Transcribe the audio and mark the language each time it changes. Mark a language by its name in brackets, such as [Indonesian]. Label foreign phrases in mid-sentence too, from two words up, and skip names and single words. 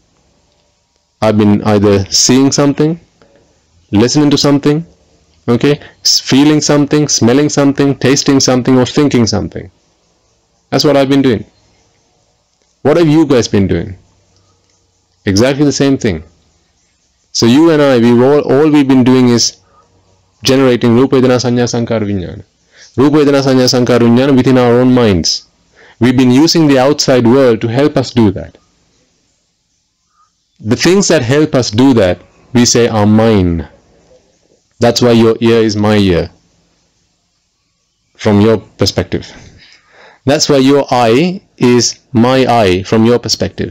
[English] I've been either seeing something, listening to something, okay, feeling something, smelling something, tasting something, or thinking something. That's what I've been doing. What have you guys been doing? Exactly the same thing. So you and I, all we've been doing is generating [Pali] Rupa Vedana Sanya Sankara Vijnana. Rupa Vedana Sanya Sankara Vijnana [English] within our own minds. We've been using the outside world to help us do that. The things that help us do that, we say are mine. That's why your ear is my ear, from your perspective. That's why your eye is my eye, from your perspective.